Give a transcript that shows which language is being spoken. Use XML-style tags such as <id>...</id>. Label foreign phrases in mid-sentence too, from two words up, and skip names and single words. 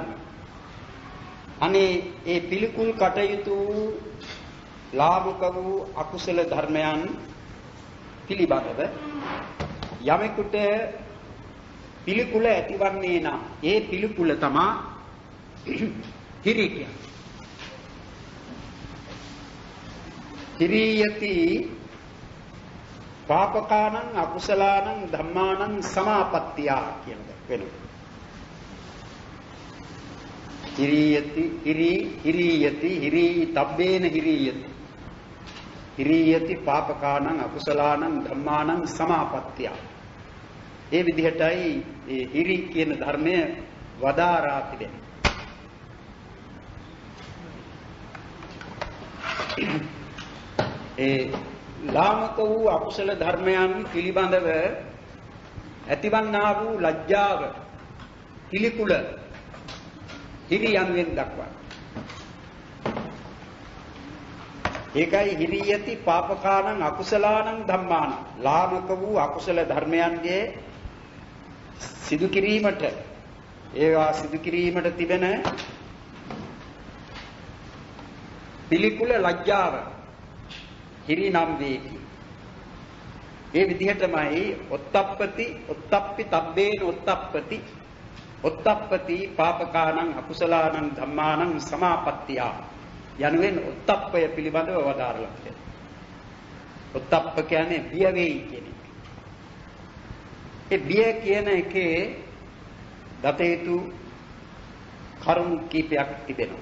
<si>අනේ ඒ පිළිකුල් කටයුතු ලාභක වූ අකුසල ධර්මයන් පිළිබඳව යමෙකුට පිළිකුල ඇතිවන්නේ නම් ඒ පිළිකුල තමයි හිරි කියන්නේ.</si> <pi>හිරියති පාපකානං අකුසලානං ධම්මානං සමාපත්තිය</pi> <si>කියන වෙනවා.</si> <pi>හිරියති හිරියති හිරි තබ්බේන හිරියති හිරියති පාපකානං අකුසලානං ධම්මානං සමාපත්තිය.</pi> <si>ඒ විදිහටයි මේ හිරි කියන ධර්මය වදාරා තිබෙන්නේ. ඒ ලාමක වූ අකුසල ධර්මයන් පිළිබඳව ඇතිවන්නා වූ ලැජ්ජාව පිළිකුල හිරි යනුවෙන් දක්වනවා.</si> <pi>ඒකයි හිරියති පාපකානං අකුසලානං ධම්මානං.</pi> <si>ලාමක වූ අකුසල ධර්මයන්ගේ සිදු කිරීමට ඒවා සිදු කිරීමට තිබෙන පිළිකුල ලැජ්ජාව හිරි නම් වේ. ඒ විදිහටමයි</si> <pi>ඔත්තප්පති ඔත්තප්පි තබ්බේන ඔත්තප්පති ඔත්තප්පති පාපකානං අකුසලානං ධම්මානං සමාපත්තිය</pi> <si>යනුවෙන් ඔත්තප්පය පිළිබඳව වදාරලා තියෙනවා. ඔත්තප්ප කියන්නේ බිය වෙයි කියන එක. ඒ බිය කියන එකේ දත යුතු කරුණු කීපයක් තිබෙනවා.</si>